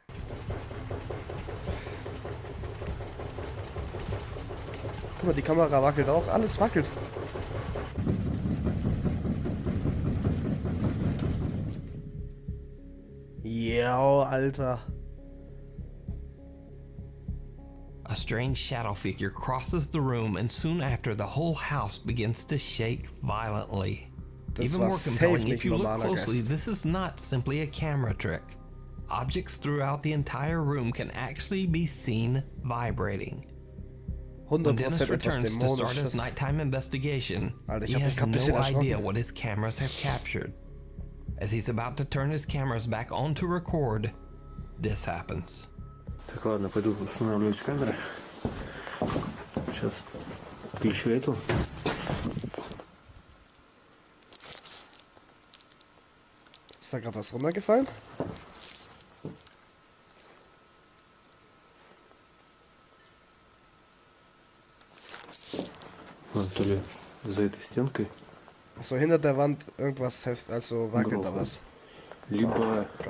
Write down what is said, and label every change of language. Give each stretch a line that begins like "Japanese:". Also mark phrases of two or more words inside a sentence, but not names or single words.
German: Guck mal, die Kamera wackelt auch. Alles wackelt. Ja, Alter.
English: A strange shadow figure crosses the room, and soon after, the whole house begins to shake violently.
German: Das
English: Even
German: war
English: more safe compelling,
German: nicht
English: if you look
German: normaler
English: closely,
German: Geist.
English: this is not simply a camera trick. Objects throughout the entire room can actually be seen vibrating. When
German: 100%
English: Dennis
German: etwas
English: returns to start his
German: Dämonisches.
English: nighttime investigation,
German: Alter, ich
English: he
German: hab mich
English: has
German: grad ein bisschen
English: no idea
German: erschrocken.
English: what his cameras have captured. As he's about to turn his cameras back on to record, this happens.
Russian: Так, ладно, пойду устанавливать камеры. Сейчас включу эту.
German: Ist da gerade was runtergefallen?
Russian: Ну, то ли за этой стенкой,
German: So hinter der Wand irgendwas also wackelt da
Russian: Грохот.
German: was.
Russian: либо
German: Gott.